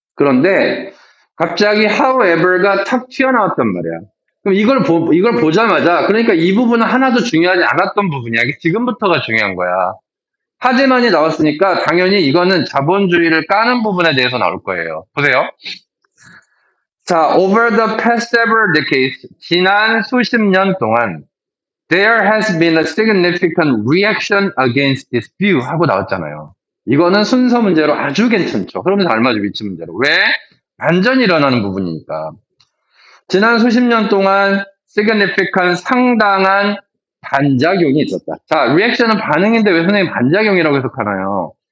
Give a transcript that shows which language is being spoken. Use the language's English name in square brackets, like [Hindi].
[Korean] 그런데 갑자기 however가 탁 튀어나왔단 말이야. 그럼 이걸 보자마자, 그러니까 이 부분은 하나도 중요하지 않았던 부분이야. 이게 지금부터가 중요한 거야. 하지만이 나왔으니까 당연히 이거는 자본주의를 까는 부분에 대해서 나올 거예요. 보세요. [English] 자, over the past several decades, [Korean] 지난 수십 년 동안 [English] there has been a significant reaction against this view [Korean] 하고 나왔잖아요. 이거는 순서 문제로 아주 괜찮죠. 그러면서 알맞은 위치 문제로. 왜? 반전이 일어나는 부분이니까. 지난 수십 년 동안 significant, 상당한 반작용이 있었다. 자, reaction은 반응인데 왜 선생님 반작용이라고 해석하나요?